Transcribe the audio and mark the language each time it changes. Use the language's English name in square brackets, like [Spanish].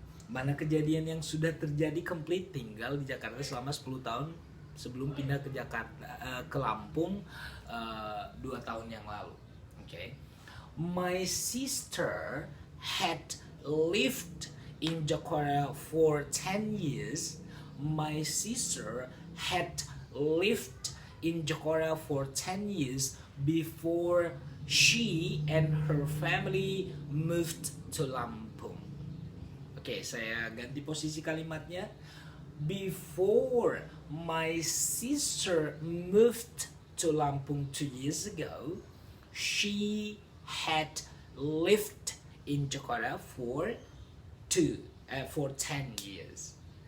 [Indonesian] Mana kejadian yang sudah terjadi komplit tinggal di Jakarta selama 10 tahun sebelum pindah ke Jakarta, ke Lampung 2 tahun yang lalu. Okay. [English] My sister had lived in Jakarta for 10 years. My sister had lived in Jakarta for 10 years before she and her family moved to Lampung. [Indonesian] Oke, saya ganti posisi kalimatnya. [English] Before my sister moved to Lampung 2 years ago, she had lived in Jakarta for 10 years.